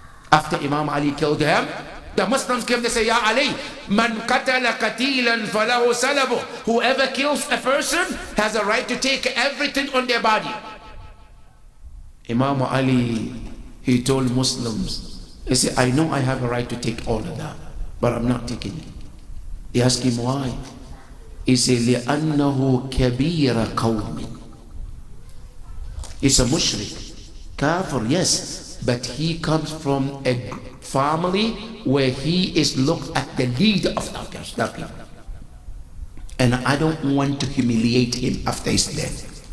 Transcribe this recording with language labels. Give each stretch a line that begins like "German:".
English: After Imam Ali killed him, the Muslims came to say,
Arabic: Ya Ali, man qatala qatilan falahu salabu.
English: Whoever kills a person has a right to take everything on their body. Imam Ali, he told Muslims, he said, I know I have a right to take all of that, but I'm not taking it. They asked him why. He said,
Arabic: لأنه كبير قوم.
English: He's a mushrik, kafir, yes, but he comes from a family where he is looked at the leader of that people. And I don't want to humiliate him after his death.